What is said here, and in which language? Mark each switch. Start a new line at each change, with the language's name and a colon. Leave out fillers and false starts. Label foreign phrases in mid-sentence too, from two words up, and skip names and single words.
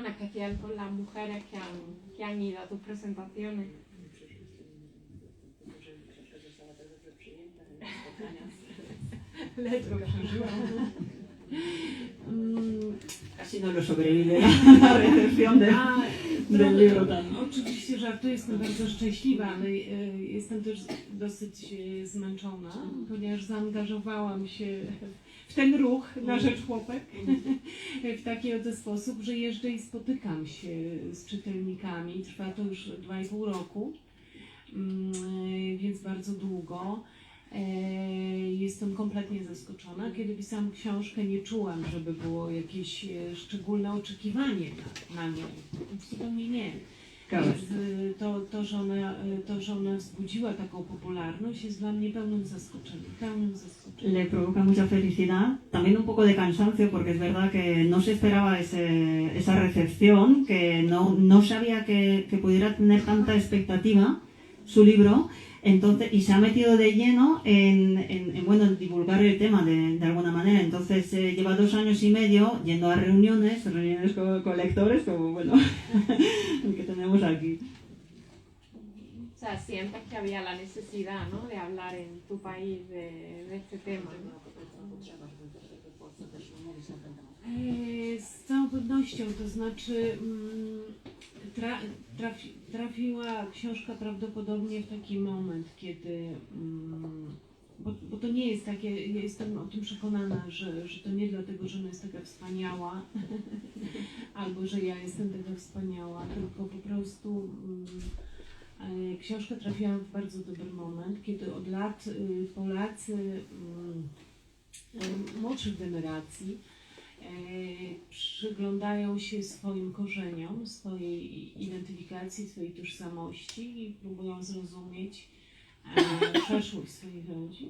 Spanish: En especial con las mujeres que han ido a tus presentaciones. Casi no lo sobrevive la recepción del libro también.
Polish: Oczywiście żartuję, jestem bardzo szczęśliwa, ale jestem też dosyć zmęczona, ponieważ zaangażowałam się w ten ruch na rzecz chłopek w taki oto sposób, że jeżdżę i spotykam się z czytelnikami. Trwa to już 2,5 roku, więc bardzo długo. Jestem kompletnie zaskoczona. Kiedy pisałam książkę, nie czułam, żeby było jakieś szczególne oczekiwanie na nią. Zupełnie nie. To, że ona wzbudziła taką popularność, jest dla mnie pełnym zaskoczeniem.
Spanish: Le provoca mucha felicidad, también un poco de cansancio, porque es verdad que no se esperaba esa recepción, que no sabía que pudiera tener tanta expectativa su libro. Entonces, y se ha metido de lleno en divulgar el tema de alguna manera. Entonces lleva 2 años y medio yendo a reuniones con lectores, como bueno, el que tenemos aquí. O sea, sientes que había la necesidad, ¿no? De hablar en tu país de este tema, ¿no?
Polish: Z całą pewnością, to znaczy trafiła książka prawdopodobnie w taki moment, kiedy, bo to nie jest takie, ja jestem o tym przekonana, że to nie dlatego, że ona jest taka wspaniała, albo że ja jestem taka wspaniała, tylko po prostu książka trafiła w bardzo dobry moment, kiedy od lat Polacy młodszych generacji przyglądają się swoim korzeniom, swojej identyfikacji, swojej tożsamości i próbują zrozumieć przeszłość swoich rodzin.